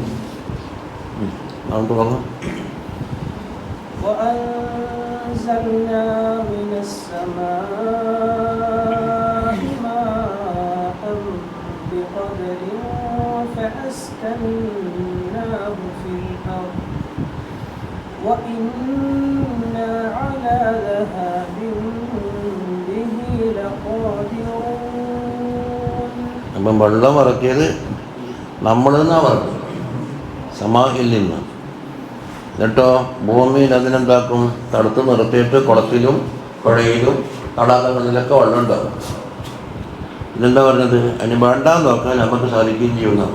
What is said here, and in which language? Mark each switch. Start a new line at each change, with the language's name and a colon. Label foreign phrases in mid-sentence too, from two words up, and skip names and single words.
Arabic: وأنزلنا من السماء ماء بقدر فأسكناه في الأرض وإنا على ذهاب به لقادرون.
Malayalam: അപ്പം വെള്ളം ഇറക്കിയത് നമ്മൾ നിന്നാണ് ഇറക്കി, സമാഹിൽ നിന്ന്. എന്നിട്ടോ ഭൂമിയിൽ അതിനെന്താക്കും, തടുത്ത് നിർത്തിയിട്ട് കുളത്തിലും പുഴയിലും തടാകങ്ങളിലൊക്കെ വെള്ളം ഉണ്ടാകും. ഇതെന്താ പറഞ്ഞത്, അതിന് വേണ്ടാന്ന് നോക്കാൻ നമുക്ക് സാധിക്കുകയും ചെയ്യുന്നതാണ്.